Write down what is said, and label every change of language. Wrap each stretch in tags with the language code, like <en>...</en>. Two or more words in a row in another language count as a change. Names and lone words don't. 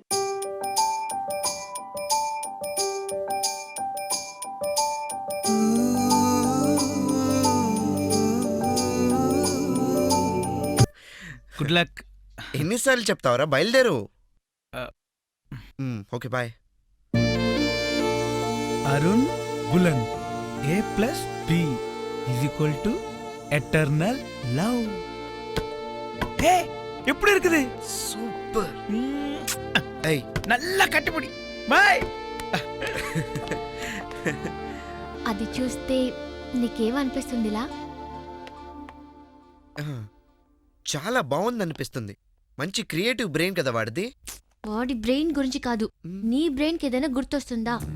<en>good luck.</en> <te>ఎన్నిసార్లు చెప్తావరా? బయలుదేరు.</te> <en>okay, bye. అరుణ్ బులన్ A+B = eternal love.</en> <ta>ఏ எப்படி இருக்குது?</ta> <te>సూపర్. ఏయ్,</te> <ta>நல்லா கட்டிப்பிடி.</ta> <te>బాయ్. అది చూస్తే నీకేమనిపిస్తుందిలా? చాలా బాగుంది అనిపిస్తుంది. మంచి</te> <en>creative brain</en> <te>కదా వాడిది. వాడి బ్రెయిన్ గురించి కాదు, నీ బ్రెయిన్ కి ఏదైనా గుర్తొస్తుందా?</te>